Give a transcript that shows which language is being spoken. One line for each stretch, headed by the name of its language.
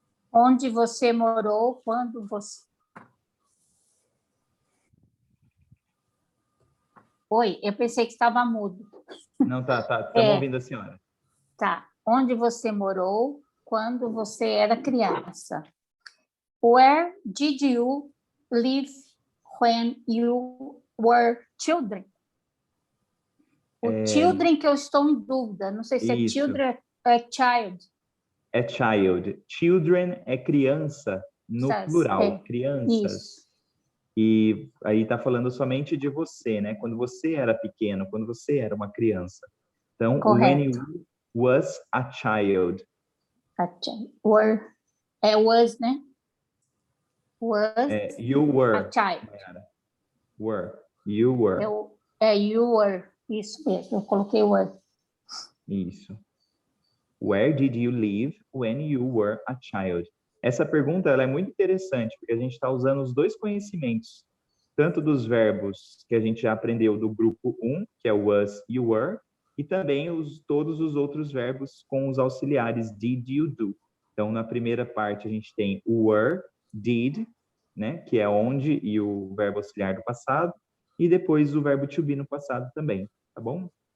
Portuguese: Onde você morou quando você... Oi, eu pensei que estava mudo. Não, tá. Estamos ouvindo a senhora. Tá. Onde você morou quando você era criança?
English: Where did you live when you were children?
Portuguese: O children que eu estou em dúvida. Não sei se é children ou é child. É child. Children é criança no plural. Crianças. Isso. E aí está falando somente de você, né? Quando você era pequeno, quando você era uma criança. Então, correto.
English: when you was a child.
Portuguese: Was, né? Was
English: you were. a child. Were. You were. You were.
Portuguese: Isso mesmo, eu coloquei were. Isso.
English: Where did you live when you were a child?
Portuguese: Essa pergunta ela é muito interessante, porque a gente está usando os dois conhecimentos, tanto dos verbos que a gente já aprendeu do grupo 1, que é was e were, e também todos os outros verbos com os auxiliares did, you, do. Então, na primeira parte, a gente tem o were, did, né, que é onde, e o verbo auxiliar do passado, e depois o verbo to be no passado também, tá bom?